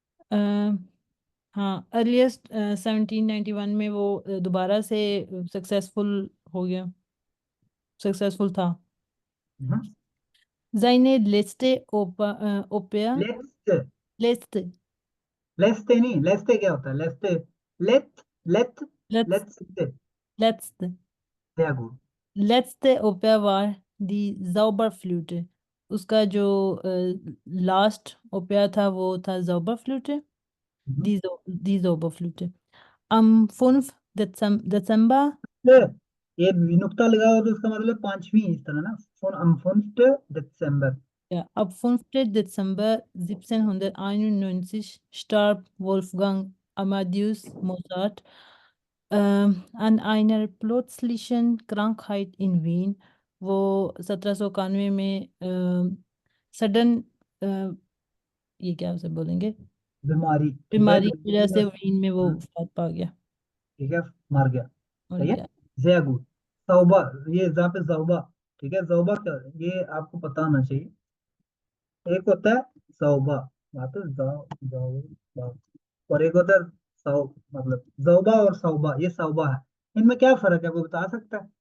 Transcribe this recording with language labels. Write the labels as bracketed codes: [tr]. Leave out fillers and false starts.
[hi] हाँ, अर्लीस्ट 1791 में वो दोबारा से सक्सेसफुल हो गया, सक्सेसफुल था। [de] Seine letzte Oper, [hi] let's, [de] letzte, [hi] लेस्ते नहीं, लेस्ते क्या होता है, लेस्ते, late late [de] letz, [hi] let's, [de] letzte, sehr gut, letzte Oper war die Zauberflöte। [hi] उसका जो लास्ट ओपेरा था वो था Zauberflöte, die Zauberflöte। [de] Am 5. Dezember, [hi] ये नुक्ता लगाओ तो इसका मतलब पांचवी इस तरह ना, phone [de] am 5. Dezember, ja, ab 5. Dezember 1791 starb Wolfgang Amadeus Mozart an einer plötzlichen Krankheit in Wien। [hi] वो 1791 में सडन ये क्या उसे बोलेंगे, बीमारी, ठीक है, बीमारी की वजह से वीन में वो हाँ, फौत पा गया, ठीक है, मार गया, मर सही है, गया। [de] sehr gut, [hi] तौबा, ये जहाँ पे तौबा, ठीक है, तौबा क्या, ये आपको पता होना चाहिए, एक होता है तौबा, वहाँ पे जाओ, और एक होता है सौ, मतलब जौबा और सौबा, ये सौबा है, इनमें क्या फर्क है, कोई बता सकता है?